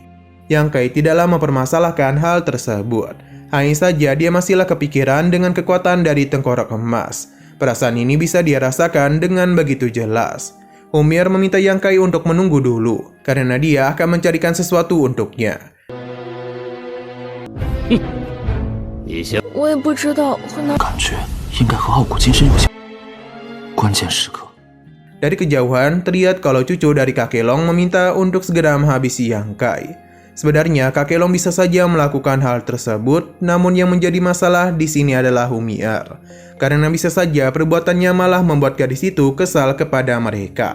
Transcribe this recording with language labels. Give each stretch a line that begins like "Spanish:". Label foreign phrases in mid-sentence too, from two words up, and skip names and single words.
Indonesian: Yang Kai tidaklah mempermasalahkan hal tersebut. Hanya saja dia masihlah kepikiran dengan kekuatan dari tengkorak emas. Perasaan ini bisa dia rasakan dengan begitu jelas. Humier meminta Yang Kai untuk menunggu dulu karena dia akan mencarikan sesuatu untuknya.
Chinese: 你先，我也不知道和那感觉应该和傲骨金身有相。关键时刻。
Indonesian: Dari kejauhan, terlihat kalau cucu dari kakek Long meminta untuk segera menghabisi Yang Kai. Sebenarnya kakek Long bisa saja melakukan hal tersebut, namun yang menjadi masalah di sini adalah Humi'er. Karena bisa saja perbuatannya malah membuat gadis itu kesal kepada mereka.